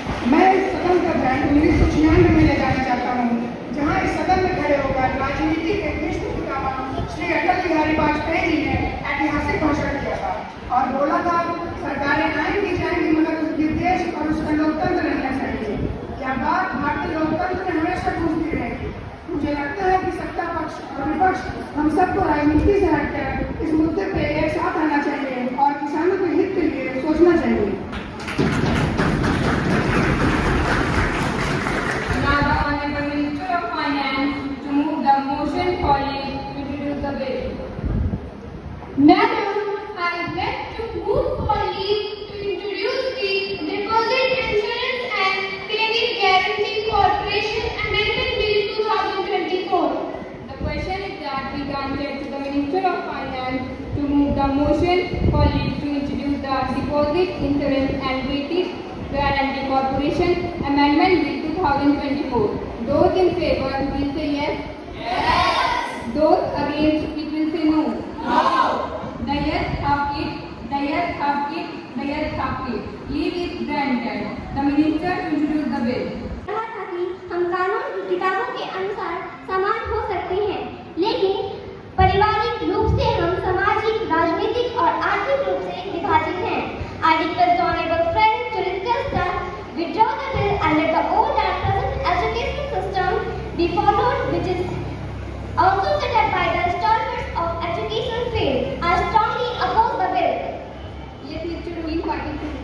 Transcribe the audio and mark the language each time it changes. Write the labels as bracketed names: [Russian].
[Hindi] मैं इस सदन का ध्यान 1996 में ले जाना चाहता हूँ, जहाँ इस सदन में खड़े होकर राजनीति के विश्व पितामह श्री अटल बिहारी वाजपेयी जी ने ऐतिहासिक भाषण दिया था और बोला था, सरकारें आएंगी जाएंगी मगर उसके देश और उसका लोकतंत्र रहना चाहिए। यह बात भारतीय लोकतंत्र में हमेशा गूंजती रहेगी। मुझे लगता है कि सत्ता पक्ष और विपक्ष हम सबको राजनीति से हटकर इस मुद्दे पे एक साथ आना चाहिए और किसानों के हित के लिए सोचना चाहिए। [English] Now the Honorable Minister of Finance to move the motion calling to introduce the bill. Madam, I would like to move for leave to introduce the Deposit Insurance and Credit Guarantee Corporation Amendment Bill 2024. The question is that we granted to the Minister of Finance to move the motion for leave to introduce the Deposit Insurance and Credit Guarantee Corporation Amendment Bill 2024. Those in favor will say yes. Yes. Those against it will say no. No. The yes have it. The yes have it. The yes have it. Leave is granted. The minister to introduce the bill. [Hindi] कहा था कि हम कानून की किताबों के अनुसार समान हो सकते हैं, लेकिन पारिवारिक रूप से हम सामाजिक, राजनीतिक और आर्थिक रूप से विभाजित हैं। [English] I request the honorable friend to request that withdraw the bill under the old and present education system be followed, which is also set up by the stalwarts of educational field, are strongly oppose the bill. Yes, Mr. Ruin Patil.